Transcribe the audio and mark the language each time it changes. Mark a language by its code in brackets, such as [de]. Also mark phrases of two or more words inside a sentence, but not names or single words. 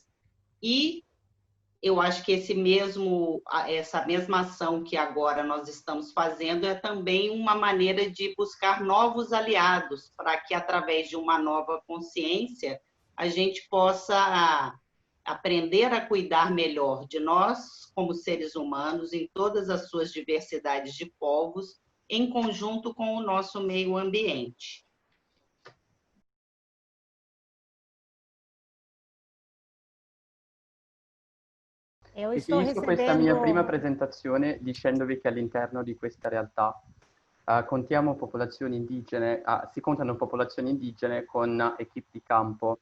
[pt] E eu acho que essa mesma ação que agora nós estamos fazendo é também uma maneira de buscar novos aliados, para que, através de uma nova consciência, a gente possa aprender a cuidar melhor de nós, como seres humanos, em todas as suas diversidades de povos, em conjunto com o nosso meio ambiente. [it] Finisco questa mia prima presentazione dicendovi che all'interno di questa realtà contiamo popolazioni indigene, si contano popolazioni indigene con equip di campo.